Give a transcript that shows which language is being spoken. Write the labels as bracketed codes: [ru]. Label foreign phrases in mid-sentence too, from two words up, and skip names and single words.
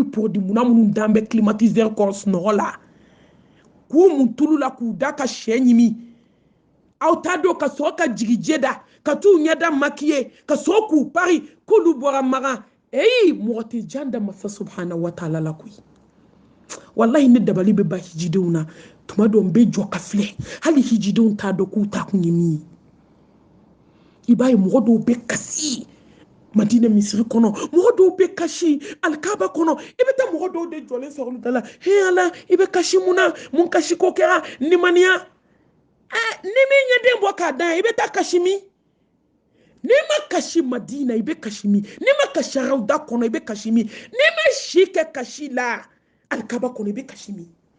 [bm] produit munna minnu dan bɛ climatiseur kɔrɔ sunɔgɔ la k'u mun tulu la k'u da ka sɛ ɲimi aw t'a dɔn ka sɔrɔ ka jigin jɛda ka t'u ɲɛda maquiller ka sɔrɔ k'u pari k'olu bɔra Magan mɔgɔ tɛ jan da masa [ar] سبحانه وتعالى [bm] la koyi wallahi ne dabali bɛ ba hijidenw na tuma dɔw n bɛ jɔ ka filɛ hali hijidenw t'a dɔn k'u ta kun ye min ye i b'a ye mɔgɔ dɔw bɛ kasi Madina misiri kɔnɔ mɔgɔ dɔw bɛ kasi alikaba kɔnɔ i bɛ taa mɔgɔ dɔw de jɔlen sɔrɔ olu da la he Ala i bɛ kasi mun na mun kasi ko kɛra nimaniya ni min ye den bɔ k'a dan i bɛ taa kasi min n'i ma kasi Madina i bɛ kasi min n'i ma kasi Rawda kɔnɔ i bɛ kasi min n'i ma si kɛ kasi la alikaba kɔnɔ i bɛ kasi min